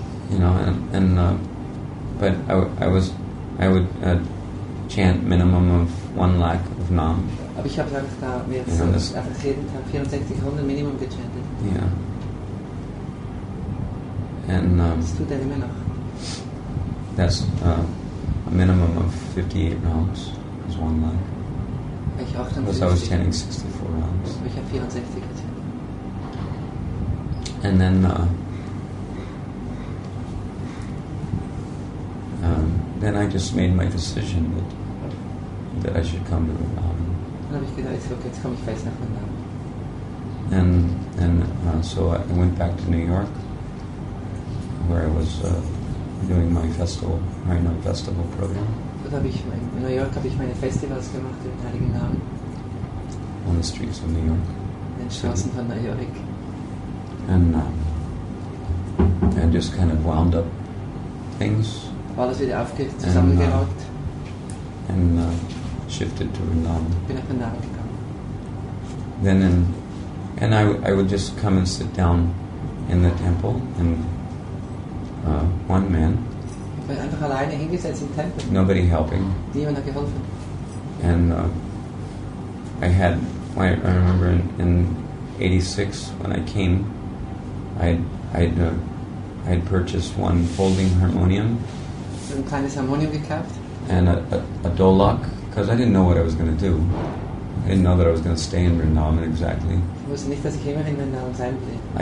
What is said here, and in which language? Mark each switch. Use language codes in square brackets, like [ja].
[en] You know, but I would chant minimum of 1 lakh of Nam. [de] Aber ich habe einfach da jetzt einfach jeden Tag 64 Runden Minimum gechantet. [en] Yeah. And [de] Das tut er immer noch. [en] that's a minimum of 58 rounds is 1 lakh. [de] Ich [en] Because I was chanting 64 rounds. [de] Ich habe 64 gechantet. [en] And then I just made my decision that I should come to Vrindavan. [de] Dann habe ich gedacht, jetzt komme ich fest nach Vrindavan. [en] And so I went back to New York, where I was doing my Harinam festival program. [de] In New York habe ich meine Festivals gemacht im Heiligen Namen. [en] On the streets of New York. [de] In den Straßen von New York. [en] And just kind of wound up things. [de] Alles wieder zusammengeraubt. [en] And shifted to Vrindavan. [de] Bin nach Vrindavan gegangen. [en] Then I would just come and sit down in the temple, and one man. [de] Ich bin einfach alleine hingesetzt im Tempel. [en] Nobody helping. [de] Niemand hat geholfen. [en] And I remember in 86 when I came, I'd purchased one folding harmonium. [de] Ein kleines Harmonium gekauft. [en] And a dolak, because I didn't know what I was going to do. I didn't know that I was going to stay in Vrindavan exactly. [de] Ich wusste nicht, dass ich immer in Vrindavan sein will.